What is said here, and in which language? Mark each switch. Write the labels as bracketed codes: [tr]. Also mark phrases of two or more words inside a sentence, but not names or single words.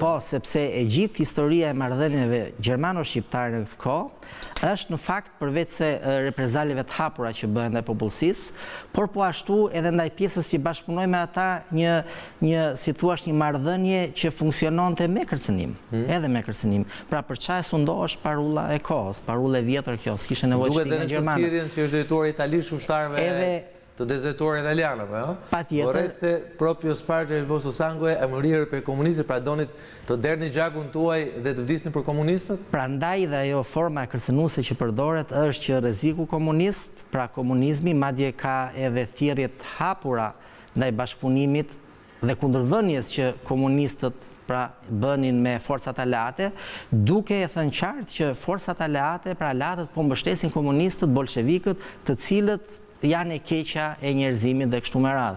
[sq] Po, sepse e gjithë historia e marrëdhënieve gjermano-shqiptare në këtë kohë është në fakt përveç se reprezaljeve të hapura që bëhen ndaj popullsisë, por po ashtu edhe ndaj pjesës që bashkëpunoi me ata si thua një marrëdhënie që funksiononte me kërcënim, edhe me kërcënim. Pra për çfarë sundohesh parulla e kohës, parulla e vjetër kjo, s'kishte nevojë shpinga gjermane. Duket edhe në thirrjen që është drejtuar italisht ushtarëve të dezertuar italianë, apo jo? Patjetër. [it] Vorreste proprio spargere il vostro sangue e morire per comunisti, [sq] pra donit të derni gjakun tuaj dhe të vdisni për komunistët? Prandaj dhe ajo forma e kërcënuese që përdoret është që rreziku komunist, pra komunizmi, madje ka edhe thirrje të hapura ndaj bashkëpunimit dhe kundërvënies që komunistët pra bënin me forcat aleate, duke e thënë qartë që forcat aleate, pra aleatët po mbështesin komunistët, bolshevikët, të cilët janë e keqja e njerëzimit dhe kështu me radhë.